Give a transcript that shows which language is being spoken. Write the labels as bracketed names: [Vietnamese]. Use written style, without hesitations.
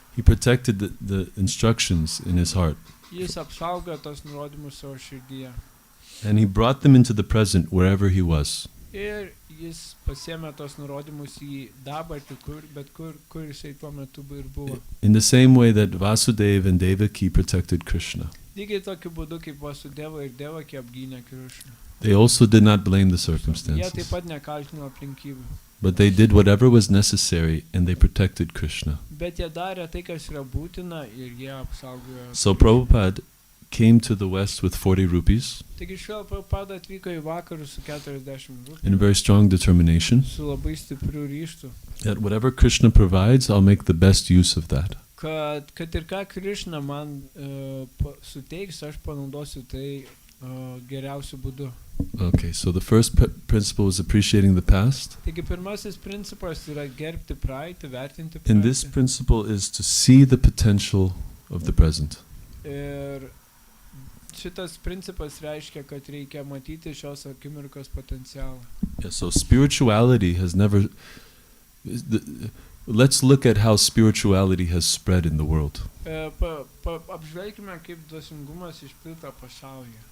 [English] He protected the instructions in his heart. [Lithuanian] Jis apsaugojo tos nurodymus savo širdyje. [English] And he brought them into the present wherever he was. [Lithuanian] Ir jis pasiėmė tos nurodymus į dabartį, kur jisai tuo metu ir buvo. [English] In the same way that Vasudeva and Devaki protected Krishna. [Lithuanian] Lygiai tokiu būdu, kaip Vasudeva ir Devaki apgynė Krishną. [English] They also did not blame the [Lithuanian] Jie [English] circumstances. [Lithuanian] taip pat nekaltino aplinkybių. [English] But they did whatever was necessary and they protected Krishna. [Lithuanian] Bet jie darė tai, kas yra būtina ir jie apsaugojo. [English] So Prabhupada came to the West with 40 rupees [Lithuanian] Taigi Srila Prabhupada atvyko į vakarus su 40 rupių. [English] in a very strong determination [Lithuanian] Su labai stipriu ryžtu. [English] that whatever Krishna provides, I'll make the best use of that. [Lithuanian] Kad ir ką Krishna man suteiks, aš panaudosiu tai geriausiu būdu. [English] Okay, so the first principle is appreciating the past. [Lithuanian] Taigi pirmasis principas yra gerbti praeitį, vertinti praeitį. [English] And this principle is to see the potential of the present. [Lithuanian] Ir šitas principas reiškia, kad reikia matyti šios akimirkos potencialą. [English] Yeah, so spirituality has never... Let's look at how spirituality has spread in the world. [Lithuanian] Apžvelkime, kaip dvasingumas išplito pasaulyje.